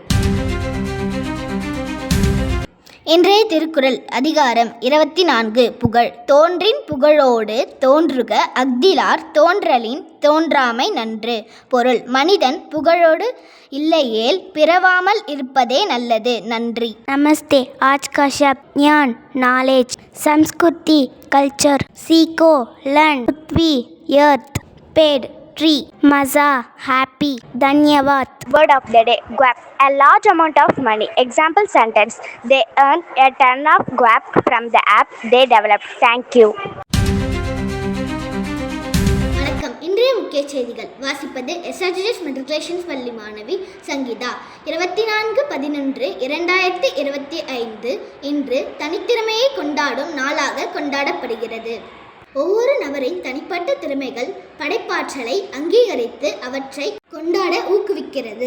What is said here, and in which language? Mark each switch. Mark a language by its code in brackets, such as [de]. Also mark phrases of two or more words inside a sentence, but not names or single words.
[ta] இன்றைய திருக்குறள் அதிகாரம் 24 புகழ். தோன்றின் புகழோடு தோன்றுக அஃதிலார் தோன்றலின் தோன்றாமை நன்று. பொருள்: மனிதன் புகழோடு இல்லையேல் பிறவாமல் இருப்பதே நல்லது. நன்றி. [hi] नमस्ते. आज का शब्द ज्ञान, नॉलेज, संस्कृति, कल्चर, सीखो, लर्न, पृथ्वी, अर्थ, पेड़, ट्री, मजा, हैप्पी. धन्यवाद. [en] Word of the day: guap. A large amount of money. Example sentence: they earned a ton of guap from the app they developed. Thank you. [ta] வணக்கம். இன்றைய முக்கிய செய்திகள் வாசிப்பது SRGDS மெட்ரிகுலேஷன் பள்ளி மாணவி சங்கீதா. 24/11/2025 இன்று தனித்திறமையை கொண்டாடும் நாளாக கொண்டாடப்படுகிறது. ஒவ்வொரு நபரின் தனிப்பட்ட திறமைகள், படைப்பாற்றலை அங்கீகரித்து அவற்றை கொண்டாட ஊக்குவிக்கிறது.